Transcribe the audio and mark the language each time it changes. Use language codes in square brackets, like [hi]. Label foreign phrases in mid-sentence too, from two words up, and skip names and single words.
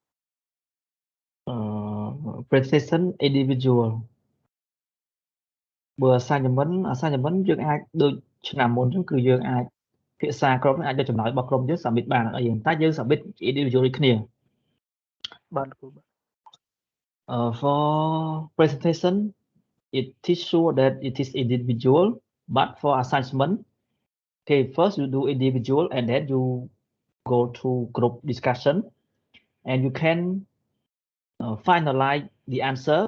[en] presentation individual [km] បើ assignment យើងអាចដូចឆ្នាំមុនហ្នឹងគឺយើងអាចភាសាក្រុមអាចយកចំណោយរបស់ក្រុមយើង submit បានអីតែយើង [en] submit individual [km] ដូចគ្នា បាទគ្រូ [en] For presentation it is sure that it is individual But for assignment, okay, first you do individual and then you go to group discussion, and you can finalize the answer.